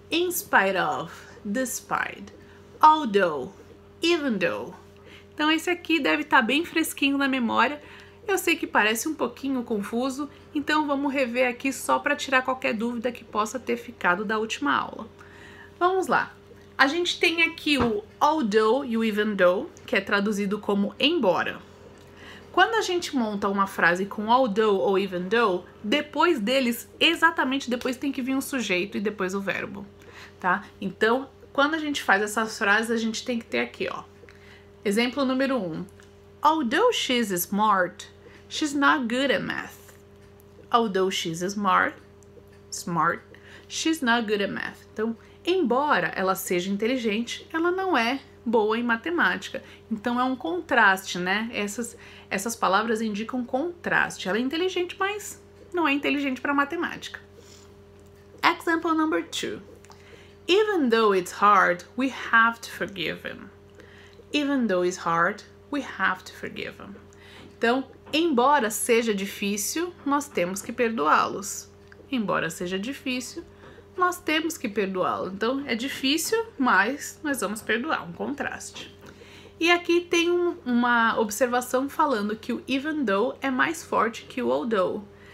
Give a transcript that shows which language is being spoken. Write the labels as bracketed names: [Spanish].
[English] In spite of, despite, although, even though. [Portuguese] Então esse aqui deve estar bem fresquinho na memória. Eu sei que parece um pouquinho confuso, então vamos rever aqui só para tirar qualquer dúvida que possa ter ficado da última aula. Vamos lá. A gente tem aqui o although e o even though, que é traduzido como embora. Quando a gente monta uma frase com although ou even though, depois deles, exatamente depois tem que vir um sujeito e depois o verbo, tá? Então, quando a gente faz essas frases, a gente tem que ter aqui, ó. Exemplo número 1. [English] Although she's smart, she's not good at math. Although she's smart, she's not good at math. [Portuguese] Então, embora ela seja inteligente, ela não é boa em matemática. Então, é um contraste, né? Essas palavras indicam contraste. Ela é inteligente, mas não é inteligente para matemática. [English] Example number 2. Even though it's hard, we have to forgive him. Even though it's hard, we have to forgive him. [Portuguese] Então, embora seja difícil, nós temos que perdoá-los. Embora seja difícil, nós temos que perdoá-lo. Então, é difícil, mas nós vamos perdoar, um contraste. E aqui tem uma observação falando que o even though é mais forte que o although.